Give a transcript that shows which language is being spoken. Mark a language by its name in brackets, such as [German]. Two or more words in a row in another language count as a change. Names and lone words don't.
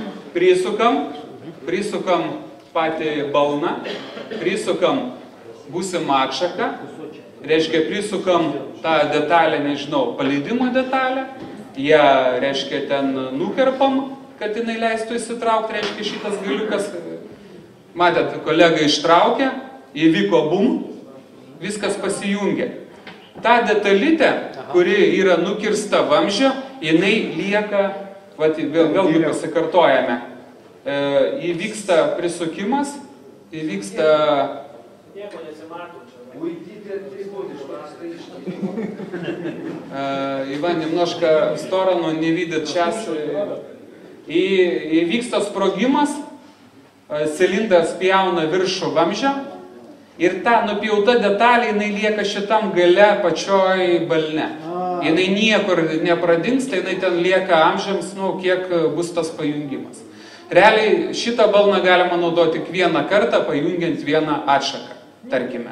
[Lithuanian] Prisukam patį balną, prisukam būsimą atšaką, reiškia prisukam tą detalę, nežinau, paleidimo detalę, ją, reiškia, ten nukerpam, kad jinai leistų įsitraukti, reiškia, šitas galiukas, matėt, kolega ištraukė, įvyko bum, viskas pasijungė. Ta detalytė, kuri yra nukirsta vamzdžio, jinai lieka, vėlgi pasikartojame, įvyksta prisukimas, įvyksta... Nieko nesimato čia. [Russian] Иван, немножко в сторону, не видит час. [Lithuanian] И vyksta sprogimas, cilindras pjauna viršų vamzdžio ir ta nupjauta detalė, jinai lieka šitam gale pačioj balne. Jinai niekur nepradingsta, jinai ten lieka amžiams, nu, kiek bus tas pajungimas. Realiai šitą balną galima naudoti tik vieną kartą, pajungiant vieną atšaką, tarkime.